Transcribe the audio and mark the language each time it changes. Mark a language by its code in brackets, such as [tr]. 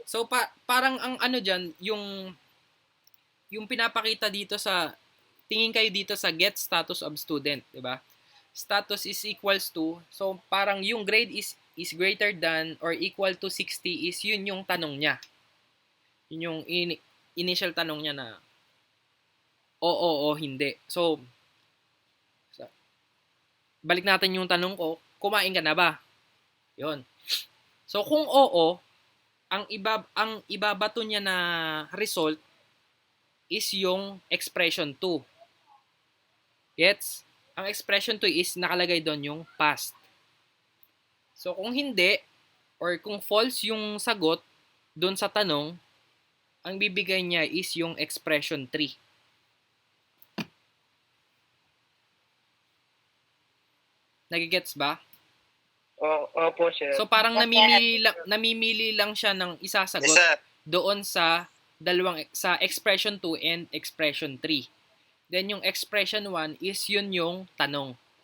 [tl] So, parang ang dyan, yung pinapakita dito sa, tingin kayo dito sa get status of student, di ba? [en] Status is equals to, so parang yung grade is greater than or equal to 60 is [tl] yun yung tanong niya. Yun yung initial tanong niya na oo o hindi. So, balik natin yung tanong ko, kumain ka na ba? Yun. So, kung oo, ang ibabato niya na result is yung expression 2. Gets? Ang expression 2 is nakalagay doon yung past. So, kung hindi, or kung false yung sagot doon sa tanong, ang bibigay niya is yung expression 3. Nagigets ba? Opo, sir. So parang namimili lang siya ng isasagot doon sa sa expression 2 and expression 3. Then yung expression 1 is yun yung tanong.